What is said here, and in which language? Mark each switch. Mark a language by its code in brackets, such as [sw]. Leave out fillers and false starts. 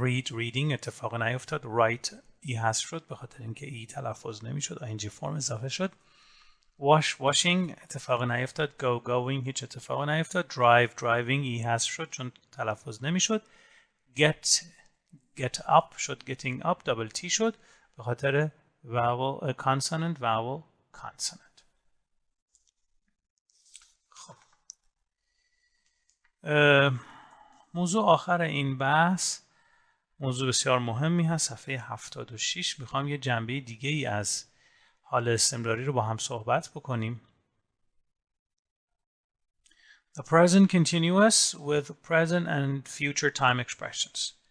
[fa] reading اتفاق نیفتاد. write ای حذف شد به خاطر اینکه ای تلفظ نمیشد. ing فرم اضافه شد. washing اتفاق نیفتاد. going هیچ اتفاق نیفتاد. driving ای حذف شد چون تلفظ نمیشد. get up شد getting up. double t شد به خاطر vowel consonant vowel consonant. خب موضوع آخر این بحث موضوع بسیار مهمی هست. صفحه 76 میخوام یه جنبه دیگه ای از حال استمراری رو با هم صحبت بکنیم. [en] The present continuous with present and future time expressions.